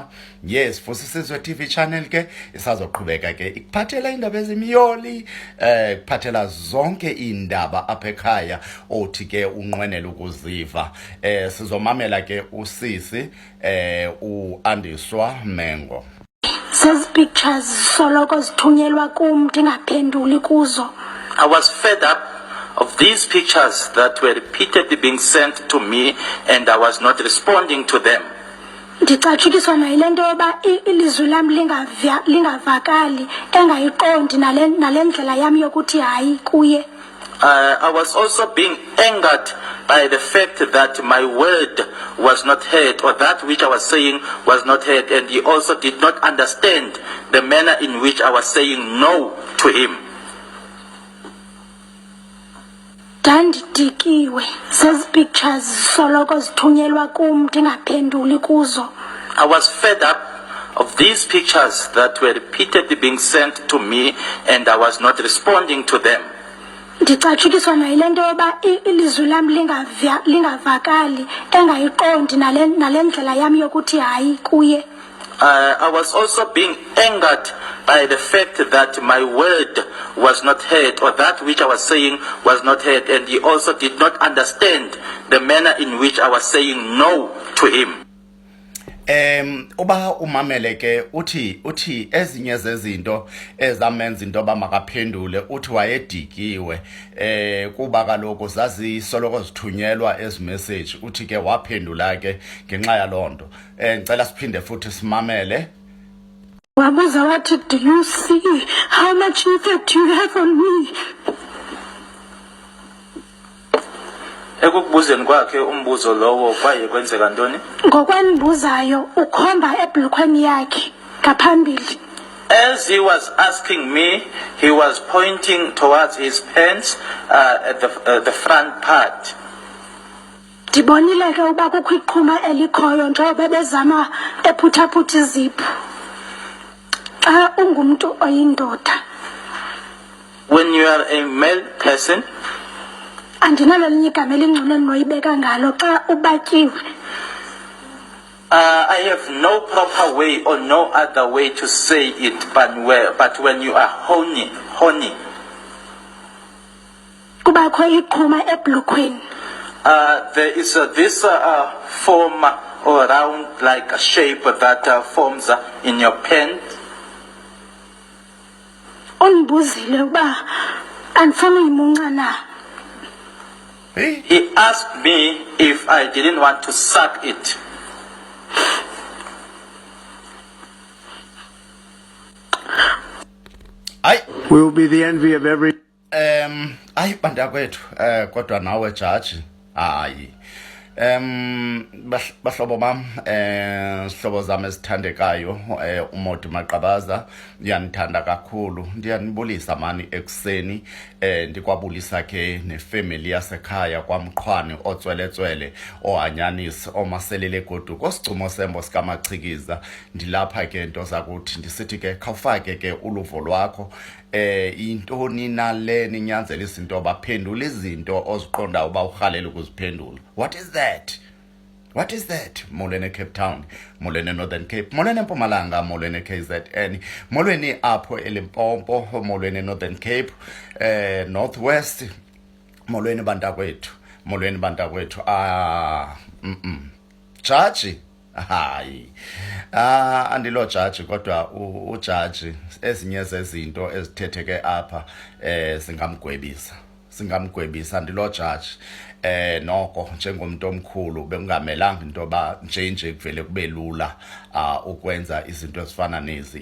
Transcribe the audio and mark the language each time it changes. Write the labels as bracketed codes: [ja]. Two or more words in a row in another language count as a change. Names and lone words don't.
[xh] Yes, Vusi Sisizwe TV channel ke isazoqhubeka ke ikuphathela indaba ezimiyoli, ikuphathela zonke iindaba apha ekhaya othi ke unqwenela ukuziva. Sizomamela ke usisi uAndiswa Mengo. Says pictures soloko zithunyelwa kum ndingaphenduli kuzo. [en] I was fed up of these pictures that were repeatedly being sent to me and I was not responding to them. [xh] Ndicatshukiswa nayile nto yoba ilizwi lam lingavakali, engayiqondi nale ndlela yam yokuthi hayi kuye. [en] I was also being angered by the fact that my word was not heard, or that which I was saying was not heard, and he also did not understand the manner in which I was saying no to him. [xh] Ndandidikiwe zezi pictures soloko zithunyelwa kum ndingaphenduli kuzo. [en] I was fed up of these pictures that were repeatedly being sent to me and I was not responding to them. [xh] Ndicatshukiswa nayile nto yoba ilizwi lam lingavakali, engayiqondi nale ndlela yam yokuthi hayi kuye. [en] I was also being angered by the fact that my word was not heard, or that which I was saying was not heard, and he also did not understand the manner in which I was saying no to him. [xh] Uba umamele ke uthi ezinye zezinto ezamenza into ba makaphendule, uthi wayedikiwe kuba kaloku zazisoloko zithunyelwa ezi message, uthi ke waphendula ke ngenxa yalonto. [zu] Ngicela siphinde futhi simamele. [xh] Wabuza wathi, [en] do you see how much effect you have on me? [xh] Ekukubuzeni kwakhe umbuzo lowo kwaye kwenzeka ntoni? Ngokwendibuzayo ukhomba ebhulukhweni yakhe ngaphambili. [en] As he was asking me, he was pointing towards his pants at the front part. [xh] Ndibonile ke uba kukho iqhuma elikhoyo njengoba bezama ephuthaphutha izipho. Xa ungumntu oyindoda, [en] when you are a male person, [xh] andinalo linye igama elingcono endinoyibeka ngalo xa ubatyiwe. [en] I have no proper way or no other way to say it, but when you are horny, [xh] Kubakho iqhuma ebhulukhweni. [en] there is this form or round like a shape that forms in your pants. [xh] Undibuzile uba andifuna uyimunca na. [en] He asked me if I didn't want to suck it. We will be the envy of every. [xh] Ayi bantakwethu kodwa nawe jaji hayi bahlobo bam sihlobo zami esithandekayo uModu Maqabaza ngiyanithanda kakhulu ndiyanibulisa mani ekseni ndikwabulisa ke nefamily yasekhaya kwaMqhwane otsweletswele ohanyanisi omaselele goduko osicumo sembo sikamachikiza ndilapha ke into zakuthi ndisithi ke khawufake ke uluvo lwakho intoni nale ninyanzelisa into baphendula izinto oziqonda uba urhalela ukuziphendula. [en] What is that? What is that? [xh] Molweni Cape Town, molweni Northern Cape, molweni Mpumalanga, molweni KZN, molweni apho eLimpopo, molweni Northern Cape, Northwest, molweni bantakwethu, molweni bantakwethu. Jaji hayi andilo jaji kodwa ujaji ezinye zezinto ezithetheke apha singamgwebisa andilo jaji noko njengomuntu omkhulu bekungamelanga into ba nje kuvele kube lula ukwenza izinto ezifana nezi.